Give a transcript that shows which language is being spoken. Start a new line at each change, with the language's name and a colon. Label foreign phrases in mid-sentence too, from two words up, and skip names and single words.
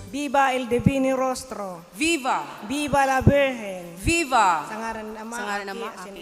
Spanish: Viva el Divino Rostro. Viva! Viva la Virgen. Viva!
Filipino: Sa ngalan ng Ama, Sa ngalan ng Ama, Aki, Aki,